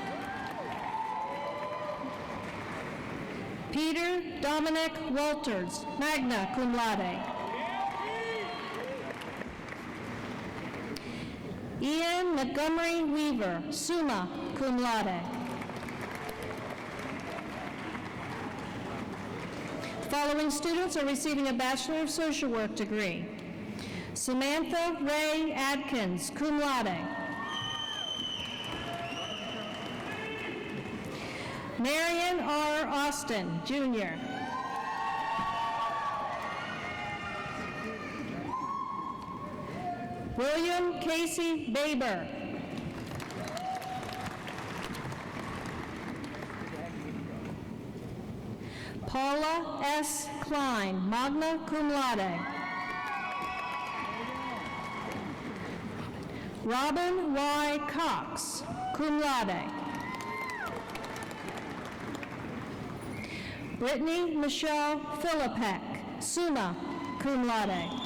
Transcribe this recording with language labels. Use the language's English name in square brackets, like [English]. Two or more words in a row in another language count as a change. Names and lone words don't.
[English] Peter Dominic Walters, [Latin] magna cum laude. [English] Ian Montgomery Weaver, [Latin] summa cum laude. [English] The following students are receiving a Bachelor of Social Work degree. Samantha Ray Adkins, [Latin] cum laude. [English] Marion R. Austin, Jr. William Casey Baber. Paula S. Klein, [Latin] magna cum laude. Robin Y. Cox, cum laude. [English] Brittany Michelle Philippek, [Latin] summa cum laude.